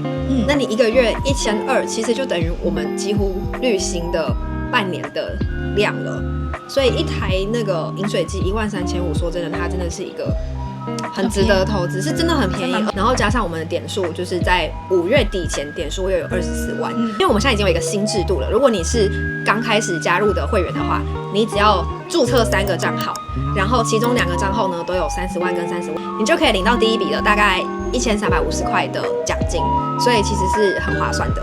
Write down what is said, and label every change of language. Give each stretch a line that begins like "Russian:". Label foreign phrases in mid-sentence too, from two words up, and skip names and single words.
Chinese: 那你一個月1200，其實就等於我們幾乎旅行的半年的量了。所以一台那個飲水機13500，說真的，它真的是一個很值得投資，是真的很便宜。然後加上我們的點數，就是在5月底前點數又有24萬。因為我們現在已經有一個新制度了，如果你是剛開始加入的會員的話，你只要註冊3個賬號，然後其中2個賬號呢都有30萬跟30萬，你就可以領到第一筆的大概1350塊的獎金，所以其實是很划算的。